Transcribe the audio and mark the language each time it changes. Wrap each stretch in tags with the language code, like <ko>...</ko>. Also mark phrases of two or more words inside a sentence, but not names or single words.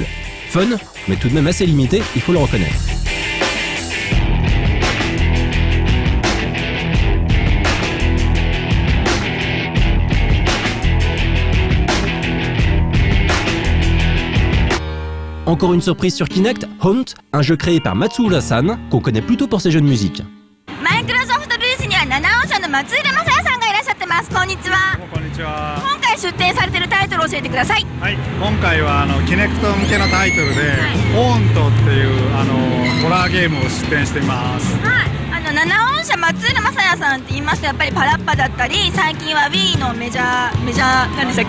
<fr>Fun, mais tout de même assez limité, il faut le reconnaître. Encore une surprise sur Kinect, Haunt, un jeu créé par Matsuura-san, qu'on connaît plutôt pour ses jeux de musique.</fr> <ja>Microsoftブースには7音社の松浦正也さんがいらっしゃってます。こんにちは。こんにちは。今回出展されているタイトルを教えてください。はい、今回はキネクト向けのタイトルで「ホーント」っていうホラーゲームを出展しています。はい。7音社松浦正也さんって言いますとやっぱりパラッパだったり最近は Wii のメジャー何でしたっけ？</ja>